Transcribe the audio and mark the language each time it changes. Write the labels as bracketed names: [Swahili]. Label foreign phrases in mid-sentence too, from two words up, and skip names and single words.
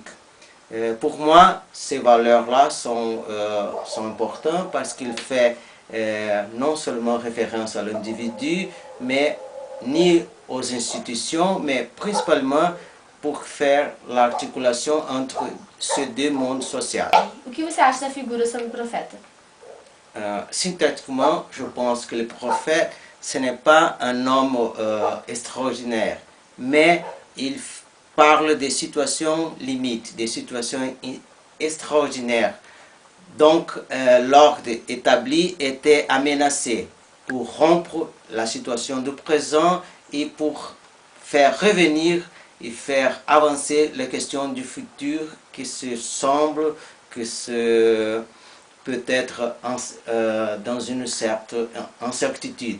[French] Pour moi, ces valeurs-là sont importantes parce qu'il fait non seulement référence à l'individu, mais ni aux institutions, mais principalement pour faire l'articulation entre ces deux mondes sociaux. [Portuguese] O que você acha da figura sobre o profeta? [French] Synthétiquement, je pense que le prophète, ce n'est pas un homme extraordinaire, mais il parle des situations limites, des situations extraordinaires. Donc, l'ordre établi était aménacé pour rompre la situation du présent et pour faire revenir et faire avancer les questions du futur qui se semble que c'est peut-être dans une certaine incertitude.